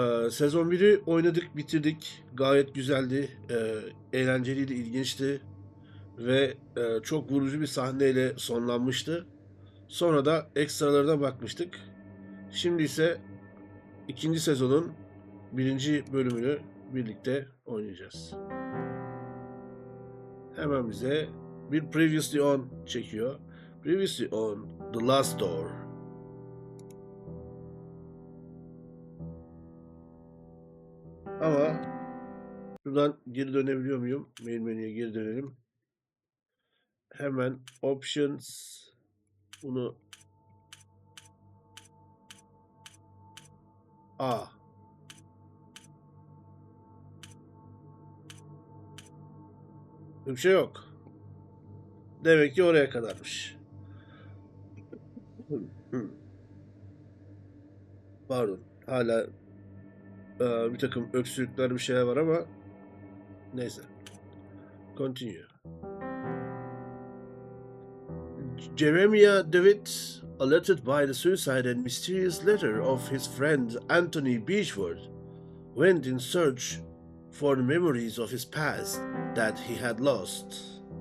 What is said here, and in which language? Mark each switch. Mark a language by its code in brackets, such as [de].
[tr] Sezon 1'i oynadık, bitirdik. Gayet güzeldi, eğlenceliydi, ilginçti ve çok vurucu bir sahneyle sonlanmıştı. Sonra da ekstralarına bakmıştık. Şimdi ise ikinci sezonun birinci bölümünü birlikte oynayacağız. Hemen bize bir Previously On çekiyor. [en] Previously On The Last Door. [tr] Ama şuradan geri dönebiliyor muyum? Main menüye geri dönelim. Hemen Options, bunu A. Bir şey yok. Demek ki oraya kadarmış. Pardon. Hala bir takım öksürükler, bir şeyler var ama neyse. [en] Continue. Jeremiah Dewitt, alerted by the suicide and mysterious letter of his friend Anthony Beechwood, went in search for the memories of his past that he had lost.